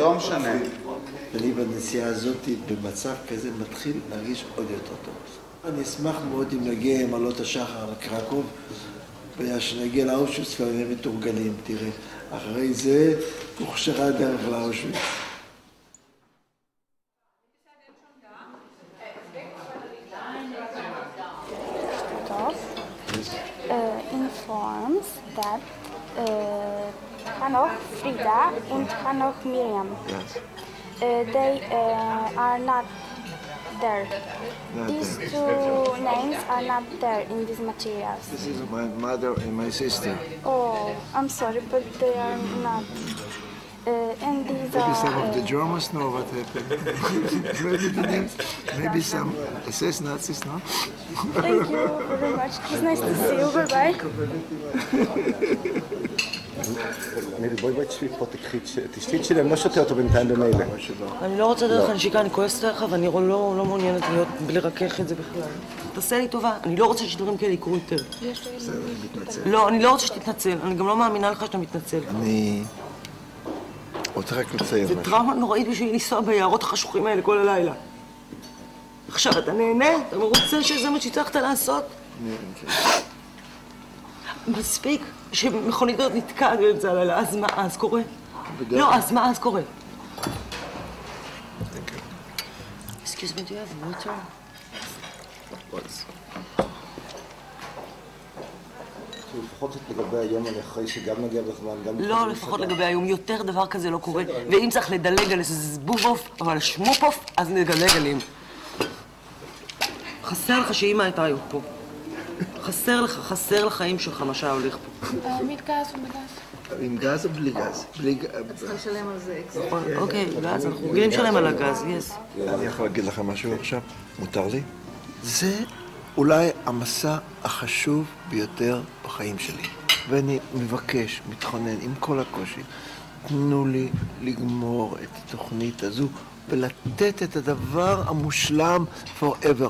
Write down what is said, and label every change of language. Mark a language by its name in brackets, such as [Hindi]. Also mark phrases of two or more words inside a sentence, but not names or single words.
[Hebrew] לא משנה. אני בנסיעה הזאת במצב כזה מתחיל להרגיש עוד יותר טוב. אני אשמח מאוד אם נגיע עם עלות השחר לקרקוב, ושנגיע לאושוויץ ונהיה מתורגלים, תראה. אחרי זה הוכשרה הדרך לאושוויץ. [English] Informs that Hanoch Frida and Hanoch Miriam. Yes. They are not there. These two names are not there in these materials. This is my mother and my sister. Oh, I'm sorry, but they are not. And these Maybe are... some of the Germans know what happened. Maybe the names, maybe some SS Nazis, no? Thank you very much. It's nice to see you. Bye-bye. [Hebrew] בואי תשבי פה, תשתי שלי, אני לא שותה אותו בינתיים במילא. אני לא רוצה דרך הנשיקה, אני כועסת עליך ואני לא מעוניינת להיות בלי לרכך את זה בכלל. תעשה לי טובה, אני לא רוצה שדברים כאלה יקרו יותר. בסדר, אני מתנצל. לא, אני לא רוצה שתתנצל, אני גם לא מאמינה לך שאתה מתנצל. אני רוצה רק לציין משהו. זה טראומה נוראית בשביל לנסוע ביערות החשוכים האלה כל הלילה. עכשיו אתה נהנה? אתה מרוצה שזה מה שהצלחת לעשות? מספיק שמכונית הזאת נתקעת באמצע הלילה, אז מה אז קורה? לא, אז מה אז קורה? [English] Excuse me, do you have water? [Hebrew] לפחות לגבי היום אני אחרי שגם נגיע בזמן, גם... לא, לפחות לגבי היום, יותר דבר כזה לא קורה. ואם צריך לדלג על איזה זבובוף או על שמופוף, אז נדלג עליהם. חסר לך שאמא הייתה היום פה. חסר לחיים שלך מה שהיה הולך פה. [German] mit Gas und mit Gas. [Hebrew] עם גז או בלי גז? צריכה לשלם על זה אקסטרה. נכון, אוקיי, גז, אנחנו רגילים לשלם על הגז, יס. אני יכול להגיד לך משהו עכשיו? מותר לי? זה אולי המסע החשוב ביותר בחיים שלי. ואני מבקש, מתחונן, עם כל הקושי, תנו לי לגמור את התוכנית הזו ולתת את הדבר המושלם forever.